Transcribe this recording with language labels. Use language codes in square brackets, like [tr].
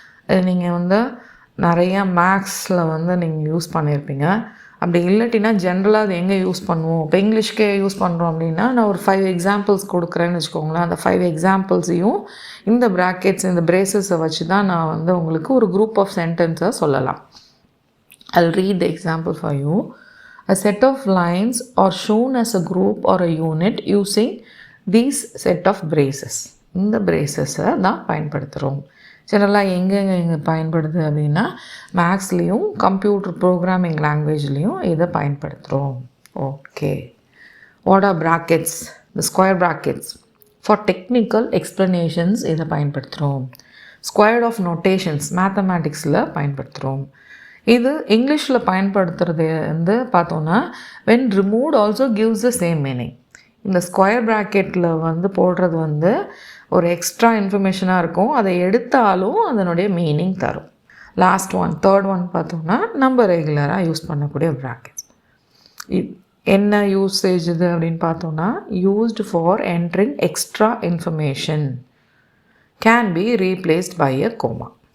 [ta] இது நீங்கள் வந்து நிறையா மேக்ஸில் வந்து நீங்கள் யூஸ் பண்ணியிருப்பீங்க. அப்படி இல்லாட்டினா ஜென்ரலாக அது எங்கே யூஸ் பண்ணுவோம்? இப்போ இங்கிலீஷ்க்கே யூஸ் பண்ணுறோம் அப்படின்னா நான் ஒரு 5 எக்ஸாம்பிள்ஸ் கொடுக்குறேன்னு வச்சுக்கோங்களேன். அந்த 5 எக்ஸாம்பிள்ஸையும் இந்த ப்ராக்கெட்ஸ், இந்த பிரேசஸை வச்சு தான் நான் வந்து உங்களுக்கு ஒரு குரூப் ஆஃப் சென்டென்ஸை சொல்லலாம். [en] I'll read the example for you. A set of lines are shown as a group or a unit using these set of braces. [ta] இந்த பிரேசஸை தான் பயன்படுத்துகிறோம். ஜெனரலாக எங்கே பயன்படுது அப்படின்னா மேக்ஸ்லேயும் கம்ப்யூட்டர் ப்ரோக்ராமிங் லாங்குவேஜ்லேயும் இதை பயன்படுத்துகிறோம். [en] Okay, what are brackets? இந்த square brackets for technical explanations [ta] இதை பயன்படுத்துகிறோம். [en] square of notations [ta] மேத்தமேட்டிக்ஸில் பயன்படுத்துகிறோம். இது இங்கிலீஷில் பயன்படுத்துறது வந்து பார்த்தோன்னா [en] when removed also gives the same meaning. [ta] இந்த ஸ்கொயர் ப்ராக்கெட்டில் வந்து போடுறது வந்து ஒரு எக்ஸ்ட்ரா இன்ஃபர்மேஷனாக இருக்கும், அதை எடுத்தாலும் அதனுடைய மீனிங் தரும். லாஸ்ட் ஒன், தேர்ட் ஒன் பார்த்தோம்னா நம்ம ரெகுலராக யூஸ் பண்ணக்கூடிய ப்ராக்கெட்ஸ். என்ன யூசேஜ் இது அப்படின்னு பார்த்தோன்னா [en] Used for entering extra information, can be replaced by a comma.